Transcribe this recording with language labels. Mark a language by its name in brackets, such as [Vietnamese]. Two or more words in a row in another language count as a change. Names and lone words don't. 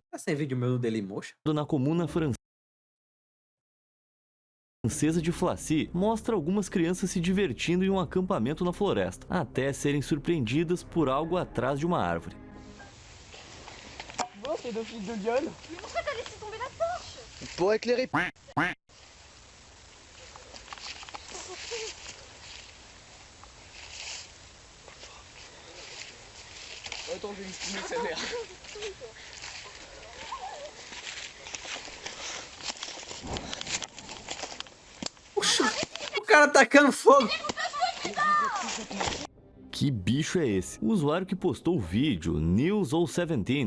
[Portuguese] tá sem vídeo meu no Dailymotion? na comuna francesa de Flacy, mostra algumas crianças se divertindo em um acampamento na floresta, até serem surpreendidas por algo atrás de uma árvore. Você do filho do diabo. [French] Mais pourquoi t'as laissé tomber la torche? Pour éclairer. Attends, je vais exprimer sévère. [Portuguese] O cara tacando fogo. Que bicho é esse? O usuário que postou o vídeo, News017,